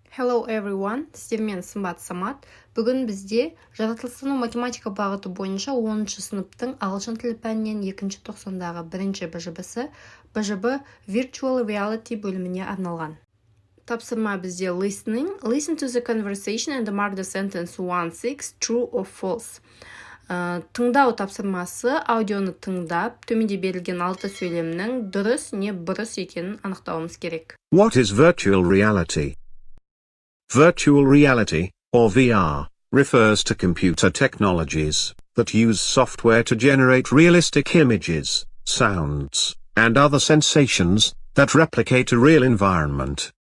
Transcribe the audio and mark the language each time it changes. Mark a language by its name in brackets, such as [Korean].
[English] Hello everyone, [Kazakh] сіздермен сымбат Самат. Бүгін бізде жаратылыстану-математика бағыты бойынша 10-шы сыныптың ағылшын тілі пәнінен 2-ші тоқсандағы 1-ші БЖБ-сі БЖБ Virtual Reality бөліміне арналған. Тапсырма бізде [English] listen to the conversation and mark the sentence 1-6 true or false. [Kazakh] Тыңдау тапсырмасы аудионы тыңдап, төменде берілген 6 сөйлемнің дұрыс не бұрыс екенін анықтауымыз керек. [English] What is virtual reality? Virtual reality, or VR, refers to computer technologies that use software to generate realistic images, sounds, and other sensations that replicate a real environment.